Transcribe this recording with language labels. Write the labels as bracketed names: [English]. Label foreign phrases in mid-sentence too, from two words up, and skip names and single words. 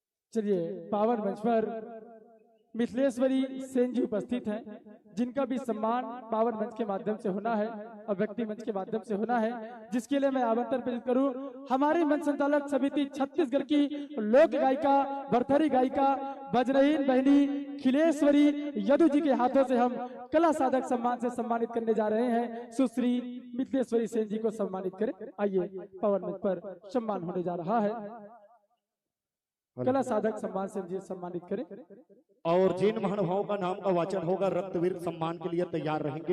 [Hindi] चलिए पावन मंच पर मिथिलेश्वरी सेन जी उपस्थित हैं, जिनका भी सम्मान पावन मंच के माध्यम से होना है और व्यक्ति मंच के माध्यम से होना है, जिसके लिए मैं आमंत्रण प्रेषित करूं हमारी मंच संचालक समिति छत्तीसगढ़ की लोक गायिका भरथरी गायिका वज्रहीन बहनी खिलेश्वरी यदु जी के हाथों से हम कला साधक सम्मान से सम्मानित करने जा रहे हैं। सुश्री मिथिलेश्वरी सेन जी को सम्मानित करें। आइए पावन मंच पर सम्मान होने जा रहा है, कला साधक सम्मान से जी सम्मानित करें। और जिन महानुभावों का नाम का वाचन होगा रक्तवीर सम्मान के लिए तैयार रहेंगे।